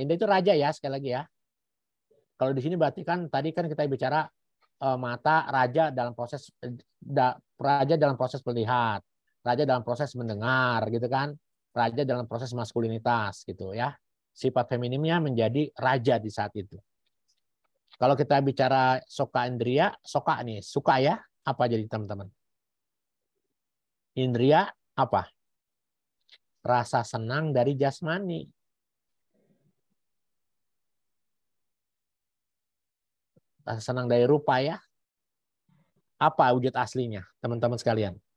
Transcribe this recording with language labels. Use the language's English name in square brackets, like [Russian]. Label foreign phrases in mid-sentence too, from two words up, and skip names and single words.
[Indonesian] Indra itu raja ya, sekali lagi ya. Kalau di sini berarti kan tadi kan kita bicara mata raja dalam proses melihat, raja dalam proses mendengar gitu kan, raja dalam proses maskulinitas gitu ya. Sifat feminimnya menjadi raja di saat itu. Kalau kita bicara soka indria, soka nih, suka ya, apa jadi teman-teman? Indria apa? Rasa senang dari jasmani. Rasa senang dari rupa ya. Apa wujud aslinya, teman-teman sekalian?